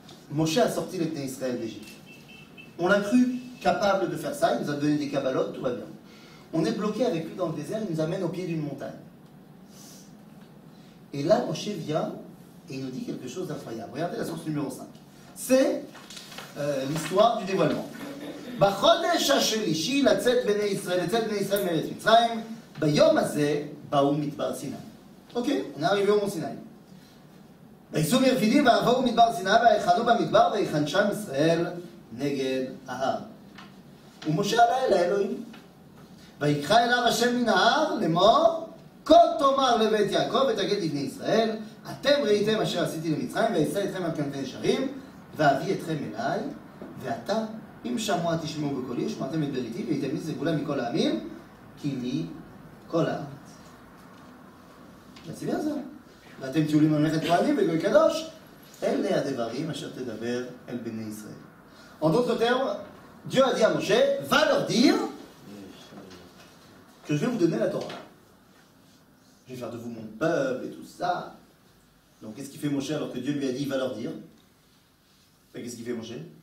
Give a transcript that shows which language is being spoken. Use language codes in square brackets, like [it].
[fr] Moshe a sorti les Bnei Israël d'Égypte. On l'a cru capable de faire ça, il nous a donné des kabbalot, tout va bien. On est bloqué avec lui dans le désert, il nous amène au pied d'une montagne. Et là, Moshe vient et il nous dit quelque chose d'incroyable. Regardez la source numéro 5. C'est l'histoire du dévoilement. [he] בחודש השלישי לצאת בני ישראל מארץ מצרים, ביום הזה באו מדבר סיני. [fr] אוקיי, on est arrivé au mont Sinaï. [he] ויצאו מרפידים ועברו מדבר סיני ויחנו במדבר ויחן שם ישראל נגד ההר. ומשה עלה אל האלוהים. ויקרא אליו השם מן ההר לאמור, כה תאמר לבית יעקב ותגיד לבני ישראל, אתם ראיתם אשר עשיתי למצרים ואשא אתכם על כנפי ישרים ואביא אתכם אליי, ועתה אם שמוע תשמעו בקולי ושמעתם את בריתי והייתם לי סגולה מכל העמים כי לי כל הארץ. [fr] C'est bien ça. [he] ואתם תהיו לי ממלכת כהנים וגוי קדוש. אלה הדברים אשר תדבר אל בני ישראל. [fr] En d'autres termes, Dieu a dit à Moshe, va leur dire que je vais vous donner la Torah. Je vais faire de vous mon peuple et tout ça. Donc qu'est-ce qu'il fait Moshe alors que Dieu lui a dit, il va leur dire? Et qu'est-ce qu'il fait Moshe?